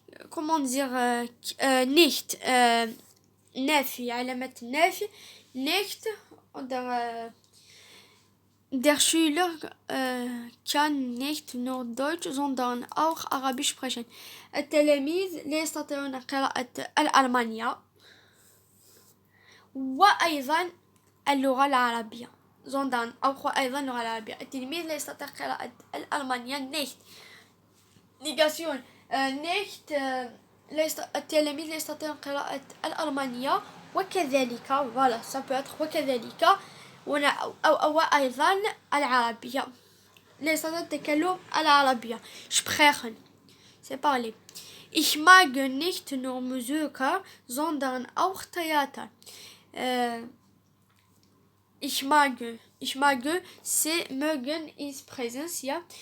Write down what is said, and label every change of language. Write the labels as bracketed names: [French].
[French] comment dire [German] nicht [Arabic] نافي علامة النافي [German] nicht oder der Schüler kann nicht nur Deutsch sondern auch Arabisch sprechen. [Arabic] التلاميذ لا يستطيعون قراءة الألمانية وأيضا اللغة العربية. [German] sondern auch [Arabic] أيضا اللغة العربية. التلميذ لا يستطيع قراءة الألمانية nicht. negation nicht التلاميذ لا يستطيعون قراءة الألمانية وكذلك. [French] voilà ça peut être [Arabic] وكذلك أو أيضا العربية. لا يستطيع التكلم العربية. [French] sprechen c'est parler. [German] Ich mag nicht nur Musik sondern auch Theater. ich mag c'est mögen ist Präsens ja.